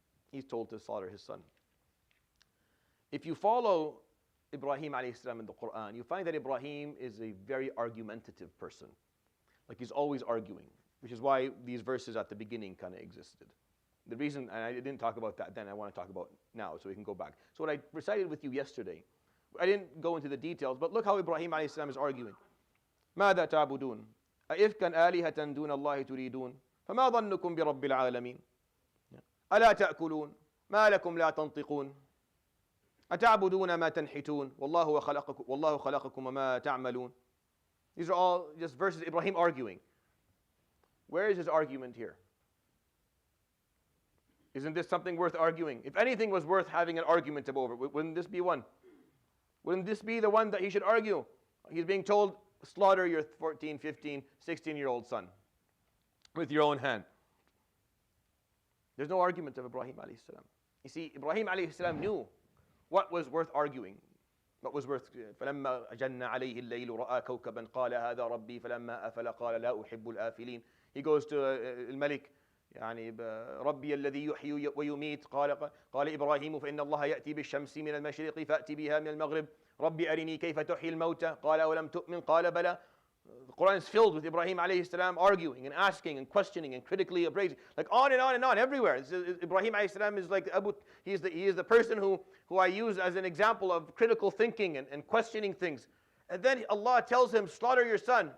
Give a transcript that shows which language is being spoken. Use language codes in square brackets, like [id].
[en] He's told to slaughter his son. If you follow Ibrahim alayhi salam in the Quran, you find that Ibrahim is a very argumentative person. Like he's always arguing, which is why these verses at the beginning kind of existed. The reason, and I didn't talk about that then, I want to talk about now, so we can go back. So what I recited with you yesterday, I didn't go into the details, but look how Ibrahim alayhi salam is arguing. [ar] ماذا تعبدون أئفكا آلهة دون الله تريدون فما ظنكم برب العالمين ألا تأكلون ما لكم لا تنطقون أتعبدون ما تنحتون والله خلقكم وما تعملون. [en] These are all just verses Ibrahim arguing. Where is his argument here? Isn't this something worth arguing? If anything was worth having an argument over, wouldn't this be one? Wouldn't this be the one that he should argue? He's being told, slaughter your 14, 15, 16-year-old son with your own hand. There's no argument of Ibrahim alayhi salam. You see, Ibrahim alayhi salam knew what was worth arguing. What was worth [ar] فَلَمَّا أَجَنَّ عَلَيْهِ اللَّيْلُ رَأَى كَوْكَبًا قَالَ هَذَا رَبِّي فَلَمَّا أَفَلَ قَالَ لَا أُحِبُّ الْآفِلِينَ. [en] He goes to [ar] الملك يعني ربي الذي يحيي ويميت قال إبراهيم فإن الله يأتي بالشمس من المشرق فأتي بها من المغرب ربي أرني كيف تحيي الموتى قال أولم تؤمن قال بلى. [en] The Quran is filled with Ibrahim alayhi salam arguing and asking and questioning and critically appraising, like on and on and on everywhere. Ibrahim alayhi salam is like he is the person who I use as an example of critical thinking and questioning things. And then Allah tells him, slaughter your son.